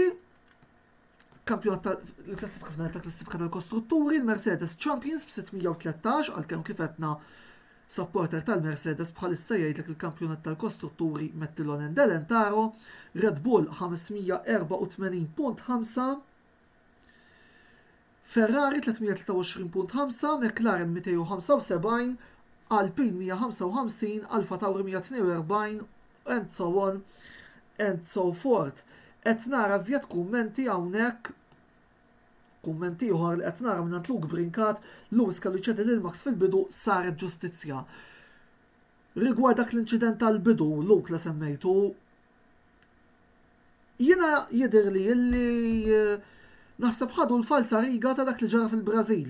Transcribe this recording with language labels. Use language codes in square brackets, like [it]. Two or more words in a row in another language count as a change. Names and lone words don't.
[mt] Il-klassifika f'nar ta' klassifika tal-kostrutturi, il-Mercedes Champions b'613 għalkemm kif qedna supporter tal-Mercedes bħalissa jgħidlek il-kampjonat tal-kostrutturi Mettilonen Delentaro, Red Bull 584.5, Ferrari 323.5, McLaren 275, Alpine 155, Alfa Tauri 142, [en] and so on and so forth. [mt] Qed nara żjed kummenti hawnhekk, kummenti oħra li qed nara minn Luke Brinkat, Lewis kellu jċedi lil Max fil-bidu saret ġustizzja. Rigward dak l-inċident tal-bidu, Luke li semmejtu, jiena jidher li naħseb ħadu l-falsa riga ta' dak li ġara fil-Brażil.